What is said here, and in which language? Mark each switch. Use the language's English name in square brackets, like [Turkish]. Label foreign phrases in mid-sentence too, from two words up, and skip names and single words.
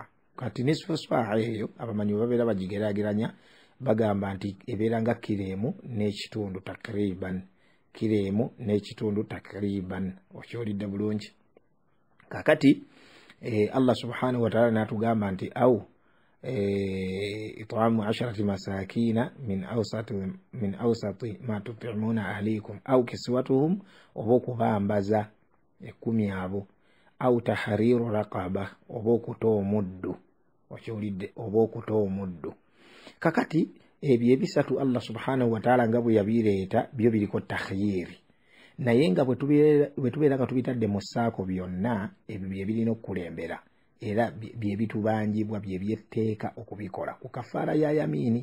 [Ganda] Kati [Arabic] نصف ساعة [Ganda] eyo abamanyi bwe babeera bagigeraageranya bagamba nti ebeera nga kireemu n'ekitundu takriban, kireemu n'ekitundu takriban. Okiwulidde bulungi. Kakati Allah [Arabic] سبحانه وتعالى [Ganda] n'atugamba nti [Arabic] أو إطعام عشرة مساكين من أوسط ما تطعمون أهليكم أو كسوتهم, [Ganda] oba okubambaza 10 abo, [Arabic] أو تحرير رقبة, [Ganda] oba okutoa omuddu okiwulidde, oba okuta omuddu. Kakati ebyo ebisatu Allah [Arabic] سبحانه وتعالى [Ganda] nga bwe yabireeta byo biriko takhyiri, naye nga bwe tubeera nga tubitadde mu ssaako byonna ebyo bye birina okukulembera era bye bitubanjibwa bye byetteeka okubikola ku kafaara ya yamiini.